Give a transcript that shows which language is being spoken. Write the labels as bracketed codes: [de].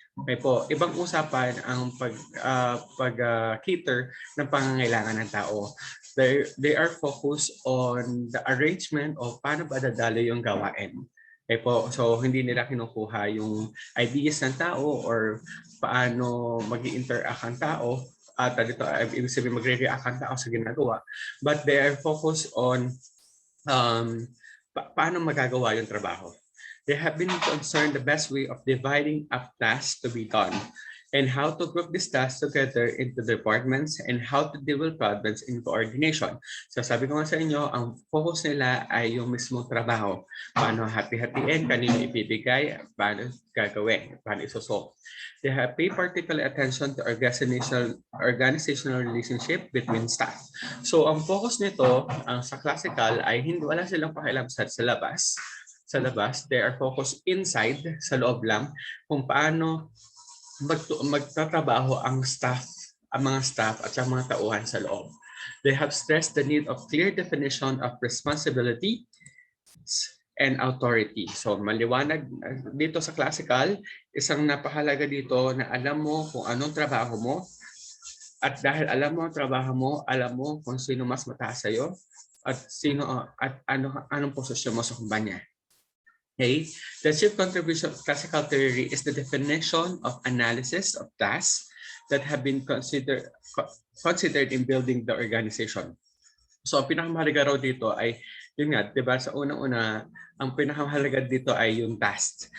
[tl] Okay po, ibang usapan ang pag-cater ng pangangailangan ng tao. [en] They are focused on the arrangement of [tl] paano ba dadalo yung gawain. Okay po, so hindi nila kinukuha yung ideas ng tao or paano mag-interact ang tao at dito ibig sabihin magre-react ang tao sa ginagawa. [en] But they are focused on [tl] paano magagawa yung trabaho. [en] They have been concerned the best way of dividing up tasks to be done and how to group these tasks together into departments and how to deal with problems in coordination. [tl] So sabi ko nga sa inyo, ang focus nila ay yung mismong trabaho. Paano hati-hatiin, kanino ibibigay, paano gagawin, paano isosolve. [en] They have paid particular attention to organizational relationship between staff. [tl] So ang focus nito, sa classical, ay wala silang pakialam sa labas. Sa labas, [en] they are focused inside, [tl] sa loob lang, kung paano magtatrabaho ang mga staff at ang mga tauhan sa loob. [en] They have stressed the need of clear definition of responsibility and authority. [tl] So maliwanag dito sa classical, isang napahalaga dito na alam mo kung anong trabaho mo, at dahil alam mo ang trabaho mo, alam mo kung sino mas mataas sa'yo at anong posisyon mo sa kumpanya. Okay. [en] The chief contribution of classical theory is the definition of analysis of tasks that have been considered in building the organization. [tl] So, ang pinakamahalaga raw dito ay yun nga, 'di ba, sa unang-una, ang pinakamahalaga dito ay yung task.